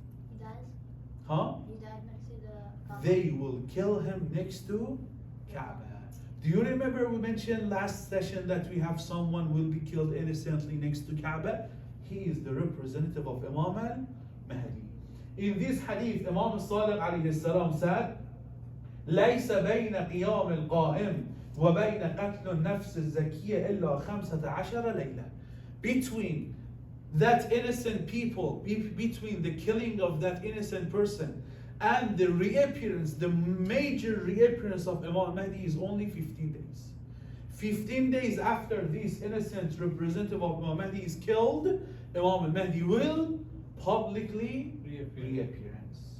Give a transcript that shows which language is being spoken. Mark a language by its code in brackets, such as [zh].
[en] He dies. Huh? He died next to the Kaaba. They will kill him next to Kaaba. Do you remember we mentioned last session that we have someone will be killed innocently next to Kaaba? He is the representative of Imam al-Mahdi. In this hadith, Imam Sadiq alayhi salam said, [ar] ليس بين قيام القائم وبين قتل النفس الزكية إلا 15 ليلة. [en] Between that innocent people, between the killing of that innocent person and the reappearance, the major reappearance of Imam Mahdi is only 15 days. 15 days after this innocent representative of Imam Mahdi is killed, Imam Mahdi will publicly reappearance.